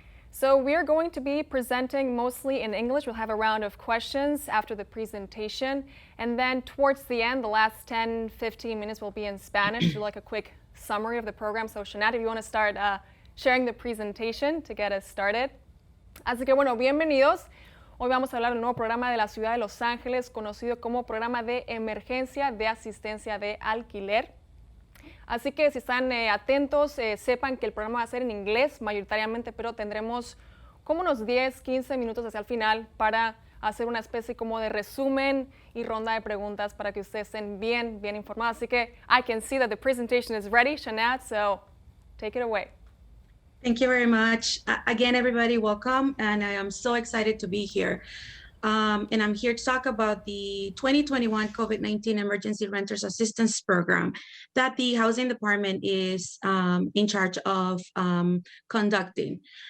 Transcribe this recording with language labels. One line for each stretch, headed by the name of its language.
English: So we're going to be presenting mostly in English. We'll have a round of questions after the presentation. And then towards the end, the last 10, 15 minutes will be in Spanish, do like a quick summary of the program. So Shanad, if you want to start sharing the presentation to get us started.
Spanish: Así que bueno, bienvenidos. Hoy vamos a hablar del nuevo programa de la ciudad de Los Ángeles, conocido como Programa de Emergencia de Asistencia de Alquiler. Así que si están atentos, sepan que el programa va a ser en inglés mayoritariamente, pero tendremos como unos 10, 15 minutos hacia el final para hacer una especie como de resumen y ronda de preguntas para que ustedes estén bien informados. Así que
English: I can see that the presentation is ready, Shanad, so take it away. Thank you very much. Again, everybody, welcome. And I am so excited to be here. And I'm here to talk about the 2021 COVID-19 Emergency Renters Assistance Program that the Housing Department is in charge of conducting.